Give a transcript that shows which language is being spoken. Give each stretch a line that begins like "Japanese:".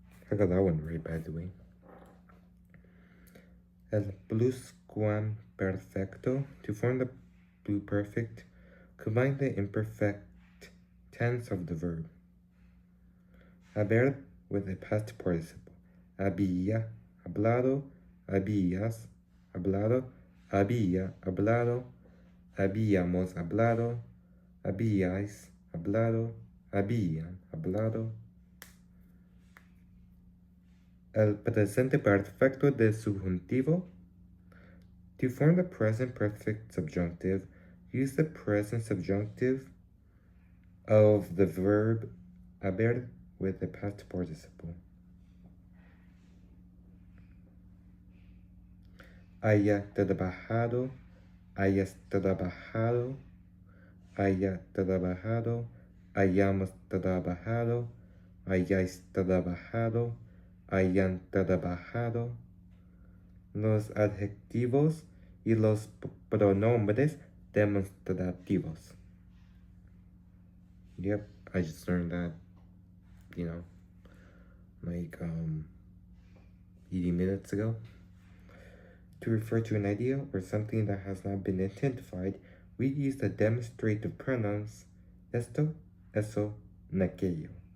English: I got that one right, by the way.
Spanish: El pluscuamperfecto.
English: To form the pluperfect, combine the imperfect tense of the verb. Haber with the past participle.
Spanish: Había, hablado, habías, hablado, había, hablado, habíamos hablado, habíais, hablado, habían, hablado. El presente perfecto del subjuntivo.
English: To form the present perfect subjunctive, use the present subjunctive of the verb haber with the past participle.
Spanish: Haya trabajado, hayas trabajado, haya trabajado, hayamos trabajado, hayáis trabajado, hayan trabajado. Los adjetivos y los pronombres demonstrativos.
English: Yep, I just learned that, like 80 minutes ago. To refer to an idea or something that has not been identified, we use the demonstrative pronouns esto, eso, and aquello.